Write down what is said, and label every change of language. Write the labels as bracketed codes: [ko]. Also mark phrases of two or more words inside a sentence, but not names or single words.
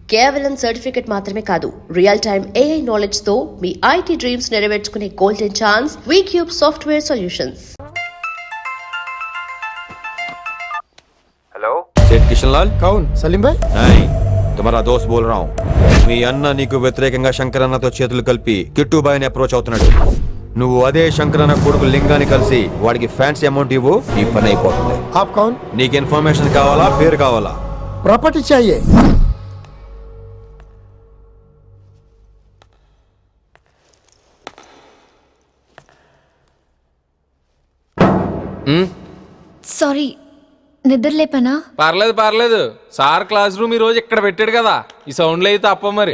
[te] కేవలం సర్టిఫికెట్ మాత్రమే కాదు, [en] real time AI knowledge [te] తో మీ [en] IT dreams [te] నెరవేర్చుకునే [en] golden chance [te] వీక్యూబ్ సాఫ్ట్వేర్ సొల్యూషన్స్. [hi] हेलो सेठ किशन लाल कौन? सलीम भाई? नहीं, तुम्हारा दोस्त बोल रहा हूँ. [te] మీ అన్న నీకు వ్యతిరేకంగా శంకరన్నతో చేతులు కలిపి కిట్టుబాయిని అప్రోచ్ అవుతున్నాడు. నువ్వు అదే శంకరన్న కొడుకు లింగాన్ని కలిసి వాడికి [en] fancy amount [te] ఇవ్వు, నీ పని అయిపోతుంది. [hi] आप कौन? [te] నీకు ఇన్ఫర్మేషన్ కావాలా, పేరు కావాలా? [hi] प्रॉपर्टी चाहिए. [te] సారీ, నిద్ర లేపనా? పర్లేదు సార్ [en] class room [te] ఈ రోజు ఇక్కడ పెట్టాడు కదా, ఈ సౌండ్లు అయితే తప్ప మరి